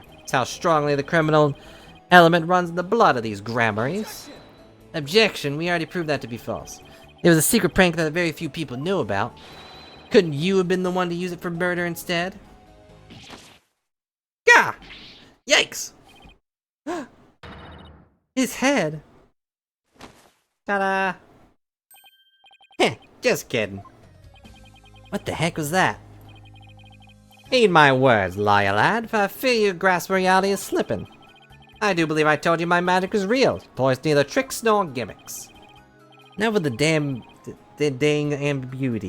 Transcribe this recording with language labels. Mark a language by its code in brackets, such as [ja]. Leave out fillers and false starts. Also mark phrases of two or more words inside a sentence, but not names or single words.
[en] It's how strongly the criminal element runs in the blood of these grammaries. Objection, we already proved that to be false. It was a secret prank that very few people knew about. Couldn't you have been the one to use it for murder instead? Gah! Yikes! His head! Ta-da! Heh, just kidding. What the heck was that? Heed my words, liar lad, for I fear your grasp of reality is slipping. I do believe I told you my magic is real. It employs neither tricks nor gimmicks. Now with the dang ambiguity.